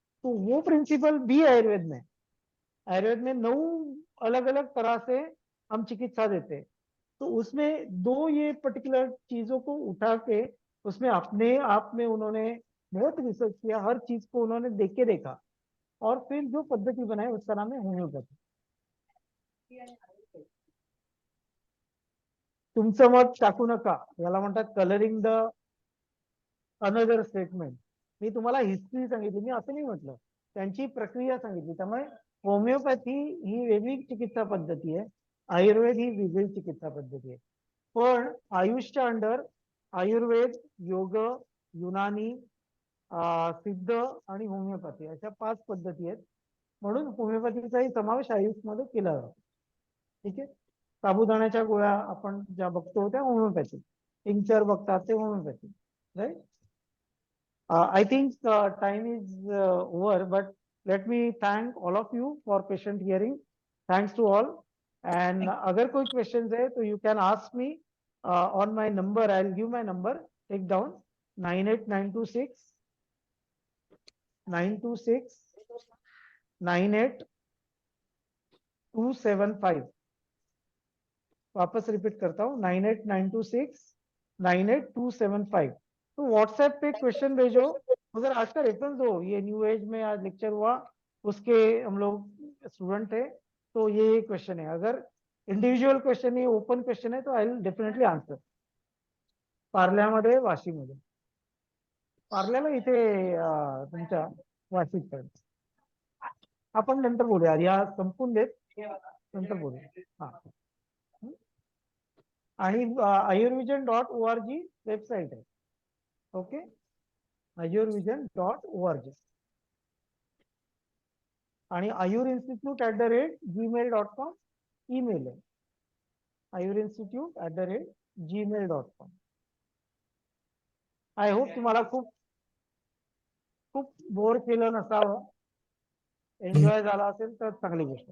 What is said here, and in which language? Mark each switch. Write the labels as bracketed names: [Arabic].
[Hindi] तो वो प्रिंसिपल भी आयुर्वेद में, आयुर्वेद में 9 अलग अलग तरह से हम चिकित्सा देते हैं। तो उसमें 2 ये पर्टिकुलर चीजों को उठा के उसमें अपने आप में उन्होंने बहुत रिसर्च किया, हर चीज को उन्होंने देख के देखा और फिर जो पद्धति बनाई उसका नाम है होम्योपैथी। [Marathi] तुमचं मत टाकू नका, याला म्हणतात [English] Colouring the another statement. [Marathi] मी तुम्हाला हिस्ट्री सांगितली, मी असं नाही म्हटलं, त्यांची प्रक्रिया सांगितली। त्यामुळे होमिओपॅथी ही वेगळी चिकित्सा पद्धती आहे, आयुर्वेद ही वेगळी चिकित्सा पद्धती आहे। पण आयुषच्या अंडर आयुर्वेद, योग, युनानी, सिद्ध आणि होमिओपॅथी अशा 5 पद्धती आहेत, म्हणून होमिओपॅथीचाही समावेश आयुषमध्ये केला जातो, ठीक आहे। साबुदाण्याच्या गोळ्या आपण ज्या बघतो त्या होमिओपॅथी, टिंक्चर बघतात ते homeopathy, right. [English] I think time is over, but let me thank all of you for patient hearing. Thanks to all. And [Hindi] अगर कोई [English] questions है तो you can ask me on my number. I'll give my number. Take down 98926 98275। [Hindi] वापस repeat करता हूँ 98926 98275। तो WhatsApp पे question भेजो, अगर आज का रेफरेंस हो, ये न्यू एज में आज लेक्चर हुआ उसके हम लोग स्टूडेंट थे, तो ये क्वेश्चन है। अगर इंडिव्हिज्युअल क्वेश्चन है, ओपन क्वेश्चन है, तो [English] I will definitely answer. [Marathi] पार्ल्यामध्ये, वाशीमध्ये, पार्ल्याला इथे तुमच्या वाशीत आपण नंतर बोलूया, या संपून देत नंतर बोलूया। हा, आणि ayurvision.org वेबसाइट है, ओके, ayurvision.org। आणि ayurinstitute@gmail.com ईमेल है, ayurinstitute@gmail.com। [English] I hope [Marathi] तुम्हाला खूप खूप बोर केलं नसावं, एन्जॉय झाला असेल तर चांगली गोष्ट।